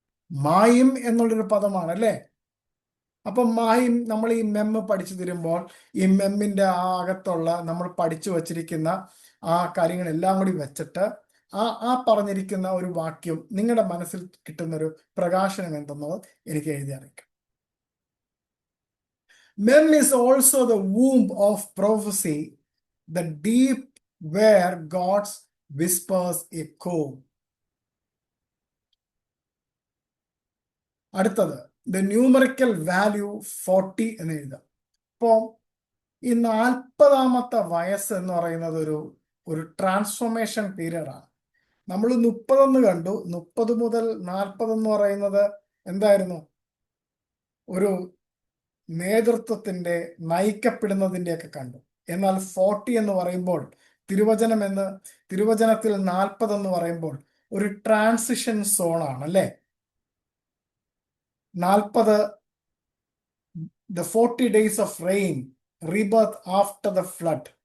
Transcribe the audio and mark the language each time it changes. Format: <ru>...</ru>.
<ml>മായും എന്നുള്ളൊരു പദമാണ് അല്ലേ? അപ്പം മായും നമ്മൾ ഈ മെമ്മ് പഠിച്ചു തരുമ്പോൾ ഈ മെമ്മിന്റെ ആ അകത്തുള്ള നമ്മൾ പഠിച്ചു വച്ചിരിക്കുന്ന ആ കാര്യങ്ങളെല്ലാം കൂടി വെച്ചിട്ട് ആ പറഞ്ഞിരിക്കുന്ന ഒരു വാക്യം നിങ്ങളുടെ മനസ്സിൽ കിട്ടുന്ന ഒരു പ്രകാശനം എന്തെന്നത് എനിക്ക് എഴുതി അറിയിക്കാം.</ml> <en>Mem is also the womb of prophecy, the deep where God's whispers echo.</en> <ml>അടുത്തത്</ml> <en>the numerical value 40</en> <ml>എന്ന് എഴുതാം. അപ്പോൾ ഈ 40ാമത്തെ വയസ്സ് എന്ന് പറയുന്നത് ഒരു ട്രാൻസ്ഫോർമേഷൻ പീരീഡാണ്. നമ്മൾ 30 കണ്ടു. 30 മുതൽ 40 എന്ന് പറയുന്നത് എന്തായിരുന്നു? ഒരു നേതൃത്വത്തിന്റെ, നയിക്കപ്പെടുന്നതിന്റെ ഒക്കെ കണ്ടു. എന്നാൽ 40 എന്ന് പറയുമ്പോൾ തിരുവചനത്തിൽ 40 എന്ന് പറയുമ്പോൾ ഒരു ട്രാൻസിഷൻ സോണാണ് അല്ലേ?</ml> <en>40, the 40 days of rain, rebirth after the flood.</en>